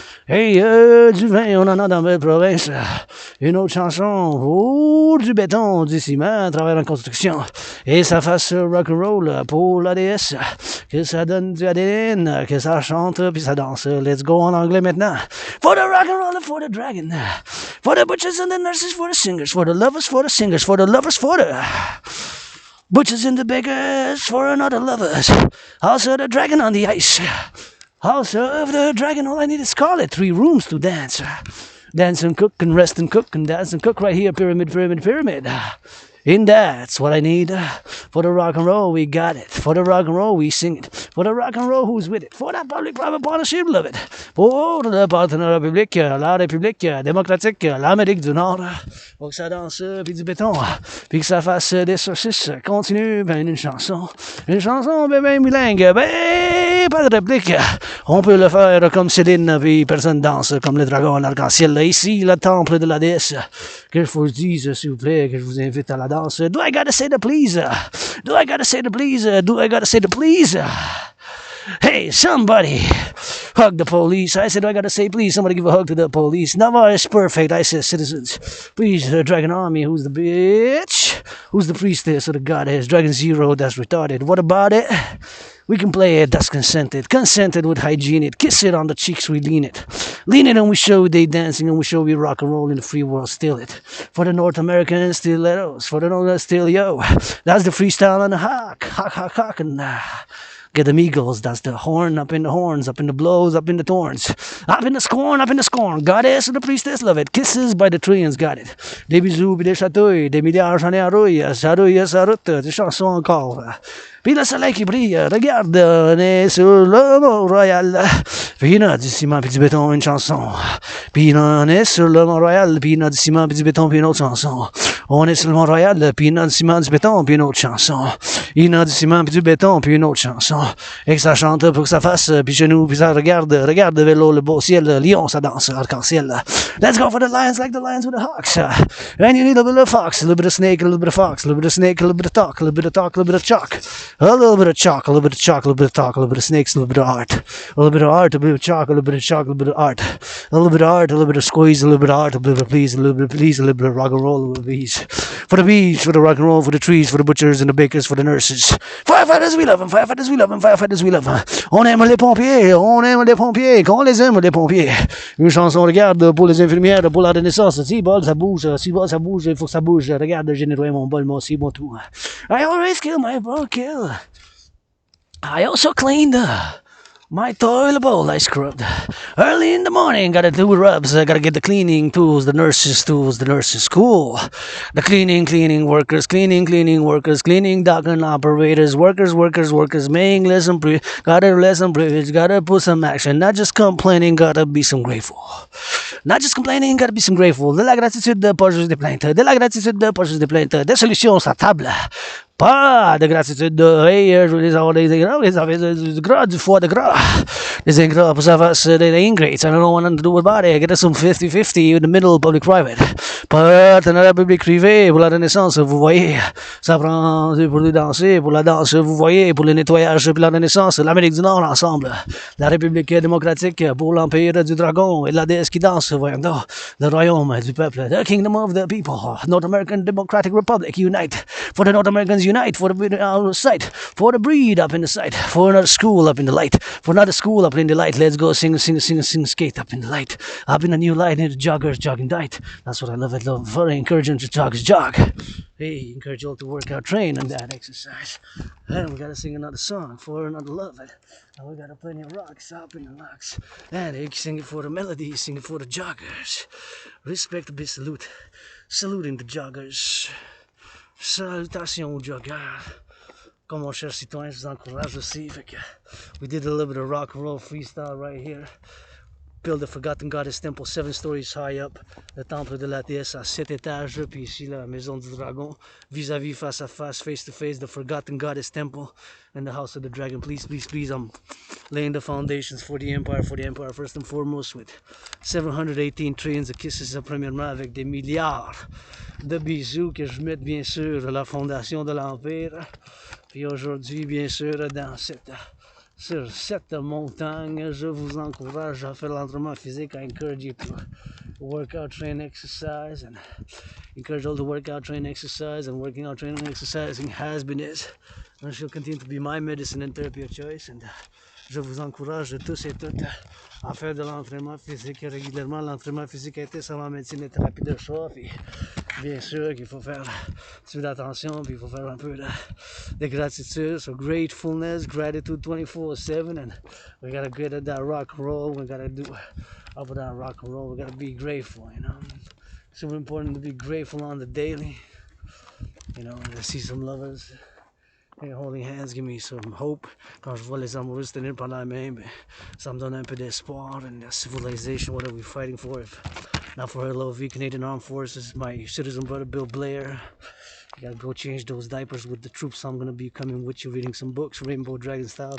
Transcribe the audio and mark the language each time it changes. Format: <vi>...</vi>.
<fr>Hey, du vin, on en a dans ma province. Une autre chanson, du béton, du ciment, travailleurs en construction. Et ça fasse rock'n'roll pour la déesse. Que ça donne du ADN, que ça chante, puis ça danse.</fr> <en>Let's go</en> <fr>en anglais maintenant.</fr> <en>For the rock'n'roll, for the dragon. For the butchers and the nurses, for the singers. For the lovers, for the singers. For the lovers, for the butchers and the bakers, for another lovers. Also the dragon on the ice. House of the dragon, all I need is call it. 3 rooms to dance. Dance and cook and rest and cook and dance and cook right here. Pyramid. And that's what I need. For the rock and roll, we got it. For the rock and roll, we sing it. For the rock and roll, who's with it? For that public-private partnership, love it.</en> <fr>Pour le partenariat public, la République démocratique, l'Amérique du Nord. Faut que ça danse, puis du béton, puis que ça fasse des saucisses. Continue, ben une chanson, ben bilingue, ben pas de réplique. On peut le faire comme Céline, puis personne danse comme le dragon en arc-en-ciel. Là, ici, le temple de la déesse. Que je vous dise, s'il vous plaît, que je vous invite à la danse.</fr> <en>Do I gotta say the please? Do I gotta say the please? Do I gotta say the please? Hey, somebody hug the police. I said, I gotta say, please, somebody give a hug to the police. Navarre is perfect. I said, citizens, please, Dragon Army, who's the bitch? Who's the priestess of the goddess? Dragon Zero, that's retarded. What about it? We can play it, that's consented. Consented with hygiene it. Kiss it on the cheeks, we lean it. Lean it and we show they dancing and we show we rock and roll in the free world, still it. For the North American stilettos, for the North still yo. That's the freestyle and the hawk, and get them eagles, that's the horn, up in the horns, up in the blows, up in the thorns. Up in the scorn. Goddess of the priestess, love it. Kisses by the trees, got it.</en> <fr>Des bisous, puis des chatouilles, des milliards, j'en ai à rouille, ça rouille, ça route, des chansons encore. Puis le soleil qui brille, regarde, on est sur le Mont-Royal. Puis il y a du ciment, puis du béton, une chanson. Puis on est sur le Mont-Royal, puis il y a du ciment, puis du béton, puis une autre chanson. On est sur le Mont-Royal, puis il y a du ciment, du béton, puis une autre chanson. Il y a du ciment, puis du béton, puis une autre chanson. Et que ça chante pour que ça fasse, puis chez nous, puis ça regarde vers l'eau, le beau ciel, lion, ça danse, arc-en-ciel.</fr> <en>Let's go for the lions like the lions with the hawks. And you need a little bit of fox, a little bit of snake, a little bit of fox, a little bit of snake, a little bit of talk, a little bit of talk, a little bit of chalk. A little bit of chalk, a little bit of chalk, a little bit of talk, a little bit of snakes, a little bit of art. A little bit of art, a little bit of chalk, a little bit of chalk, a little bit of art. A little bit of art, a little bit of squeeze, a little bit of art, a little bit of please, a little bit of please, a little bit of rock and roll, a little bit of bees. For the bees, for the rock and roll, for the trees, for the butchers and the bakers, for the nurses. Firefighters, we love them, firefighters, we love them, firefighters, we love them.</en> <fr>On aime les pompiers, qu'on les aime les pompiers. Une chanson, regarde, pour les infirmières, pour la renaissance. Si bol, ça bouge, il faut que ça bouge. Regarde, j'ai nettoyé mon bol, moi aussi, mon tout.</fr> <en>I always kill my kill. I also cleaned my toilet bowl I scrubbed. Early in the morning, gotta do rubs, gotta get the cleaning tools, the nurses' school. The cleaning workers, cleaning dock and operators, workers, making lesson gotta lesson privilege, gotta put some action, not just complaining, gotta be some grateful. Not just complaining, gotta be some grateful.</en> <fr>De la gratitude, pas juste des plaintes. Des solutions sur la table. Pas de gratitude, hey, je voulais avoir des ingrats, du gras, du foie de gras. Des ingrats pour savoir des ingrates.</fr> <en>I don't know what to do about it. Get us some 50-50 in the middle, public-private.</en> <fr>Partenariat public-privé pour la renaissance, vous voyez. Ça prend deux pour deux danser, pour la danse, vous voyez. Pour le nettoyage, pour la renaissance, l'Amérique du Nord ensemble. La République démocratique pour l'empire du dragon et de la déesse qui danse, voyons donc. Le royaume du peuple,</fr> <en>the kingdom of the people. North American Democratic Republic, unite. For the North Americans, unite. For the out of sight. For the breed up in the sight. For another school up in the light. For another school up in the light. Let's go sing, skate up in the light. Up in the new light, in the joggers, jogging diet. That's what I love. I love very encouraging to jog. Hey, encourage you all to work out, train, and that exercise. And we gotta sing another song for another love. And we got plenty of rocks up in the locks. And they sing it for the melody, sing it for the joggers. Respect, be salute. Saluting the joggers.</en> <fr>Salutations aux joggers. Comme mon cher Citoyen, je vous encourage aussi.</fr> <en>We did a little bit of rock and roll freestyle right here. Build the Forgotten Goddess Temple 7 stories high up.</en> <fr>Le temple de la déesse à 7 étages. Puis ici, la maison du dragon. Vis-à-vis, face à face,</fr> <en>face to face, the Forgotten Goddess Temple and the House of the Dragon. Please, please, please, I'm laying the foundations for the Empire first and foremost with 718 trillions of kisses,</en> <fr>premièrement avec des milliards de bisous que je mette bien sûr la fondation de l'Empire. Puis aujourd'hui, bien sûr, sur cette montagne, je vous encourage à faire l'entraînement physique.</fr> <en>I encourage you to work out, train, exercise, and encourage all to work out, train, exercise, and working out, training, exercising has been is, and she'll continue to be my medicine and therapy of choice.</en> <fr>And je vous encourage tous et toutes à faire de l'entraînement physique régulièrement. L'entraînement physique a été sur ma médecine et thérapie de choix. Puis bien sûr qu'il faut faire un d'attention, puis il faut faire un peu de gratitude.</fr> <en>So gratefulness, gratitude 24/7, and we gotta get at that rock and roll. We gotta do up with that rock and roll. We gotta be grateful, you know. It's super important to be grateful on the daily. You know, to see some lovers. Hey, holding hands give me some hope.</en> <fr>Quand je vois les amoureux se tenir par la main, ça me donne un peu d'espoir.</fr> <en>And the civilization, what are we fighting for? If not for our LOV, Canadian Armed Forces, my citizen brother Bill Blair. You gotta go change those diapers with the troops. I'm gonna be coming with you, reading some books, Rainbow Dragon style.</en>